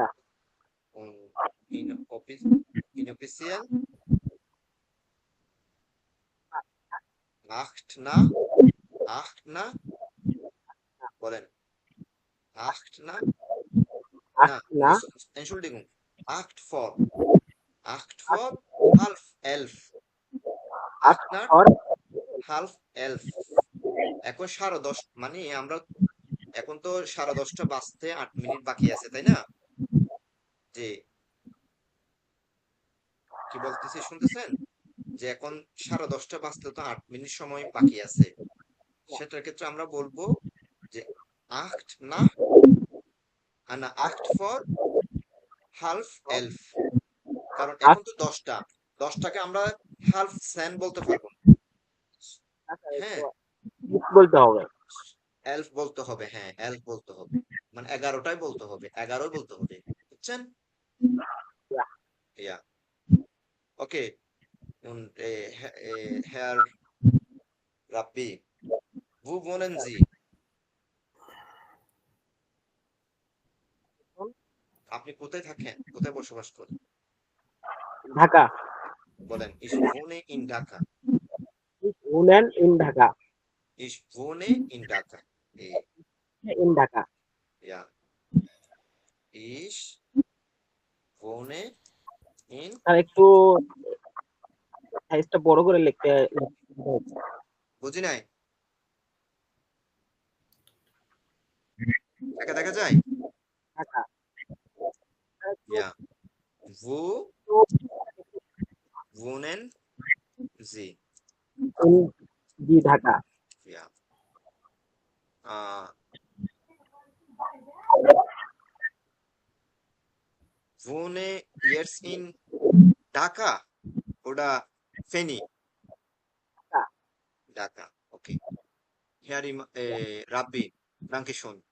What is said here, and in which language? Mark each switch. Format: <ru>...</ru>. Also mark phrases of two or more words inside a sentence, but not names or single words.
<de>und inoffiziell 8 nach বলেন 8 nach na 8 nach Entschuldigung 8 vor 8 vor halb 11 8 8 nach vor halb 11</de> <bn>এখন 10:30 মানে আমরা এখন তো 10:30 বাজতে 8 মিনিট বাকি আছে তাই না? যে কি বলতেছি শুনতেছেন? যে এখন 10:30 বাজতে তো 8 মিনিট সময় বাকি আছে। সেটার ক্ষেত্রে আমরা বলবো যে</bn> <de>8 nach</de> <bn>না</bn> <de>8 vor halb 11</de> <bn>কারণ এখন 8 তো 10টা 10টাকে আমরা half 10 বলতে পারবো না। হ্যাঁ বলতে হবে। 11 বলতে হবে, হ্যাঁ 11 বলতে হবে, মানে 11টাই বলতে হবে, 11 বলতে হবে, বুঝছেন?</bn> <de>Ja, Ja, okay. Und Herr Rabbi, wo wohnen Sie?</de> <bn>আপনি কোথায় থাকেন? কোথায় বসবাস করেন? ঢাকা। বলেন,</bn> <de>ich wohne in Dhaka. Ich wohne in Dhaka. Ich wohne in Dhaka. In Dhaka. Ja, ich wohne in</de> <bn>আর একটু সাইজটা বড় করে লিখতে হচ্ছে। বুঝি নাই। একা দেখা যায়? ঢাকা।</bn> <de>Ja, wo wohnen Sie?</de> <bn>জি ঢাকা।</bn> <de>Ja. Äh, wohne jetzt in Dhaka oder Feni?</de> <bn>ঢাকা।</bn> <de>Dhaka. Okay. Herr Rabbi, danke schön.</de>